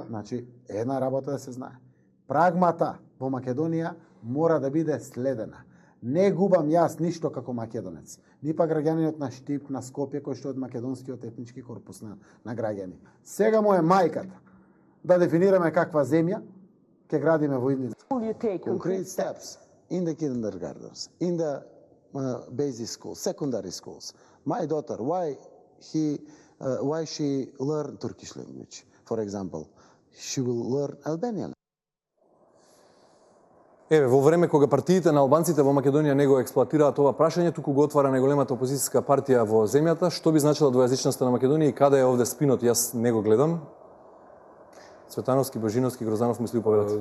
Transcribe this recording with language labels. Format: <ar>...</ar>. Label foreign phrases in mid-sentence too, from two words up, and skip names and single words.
<mk>Значи, една работа да се знае. Прагмата во Македонија мора да биде следена. Не губам јас ништо како македонец. Ни па граѓанинот на Штип, на Скопје, кој што е од македонскиот етнички корпус на граѓани. Сега му е мајката да дефинираме каква земја ќе градиме во иднина.</mk> <en>Concrete steps in the kindergartens, in the basic schools, secondary schools. My daughter, why she learn Turkish language, for example? She will learn Albanian.</en> <mk>Еве, во време кога партиите на албанците во Македонија не го експлоатираат ова прашање, туку го отвара најголемата опозицијска партија во земјата, што би значила двојазичноста на Македонија и каде е овде спинот, јас не го гледам. Цветановски, Божиновски, Грозанов мисли уповедат.</mk>